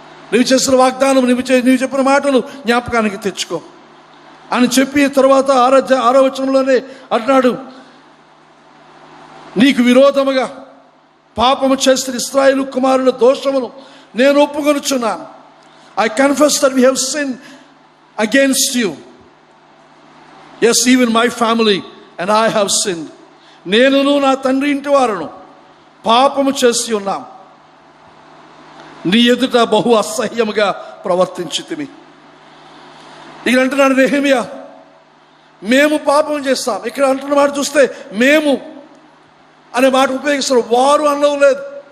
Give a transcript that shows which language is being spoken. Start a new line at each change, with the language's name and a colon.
Telugu: నువ్వు చేసిన వాగ్దానం, నువ్వు చెప్పిన మాటలు జ్ఞాపకానికి తెచ్చుకో అని చెప్పి తర్వాత 6వ వచనంలోనే అంటున్నాడు, నీకు విరోధముగా పాపము చేస్తున్న ఇశ్రాయేలు కుమారుల దోషమును నేను ఒప్పుకొనుచున్నాను.
English: I confess that we have sinned against you. Yes, even my family and I have sinned.
Telugu: నేనును నా తండ్రి ఇంటి వారును పాపము చేసి ఉన్నాం. నీ ఎదుట బహు అసహ్యముగా ప్రవర్తించితిమి. ఇక్కడ అంటున్నాడు నెహెమ్యా, మేము పాపం చేస్తాం. ఇక్కడ అంటున్న మాట చూస్తే మేము అనే మాట ఉపయోగిస్తారు. వారు అనడం లేదు.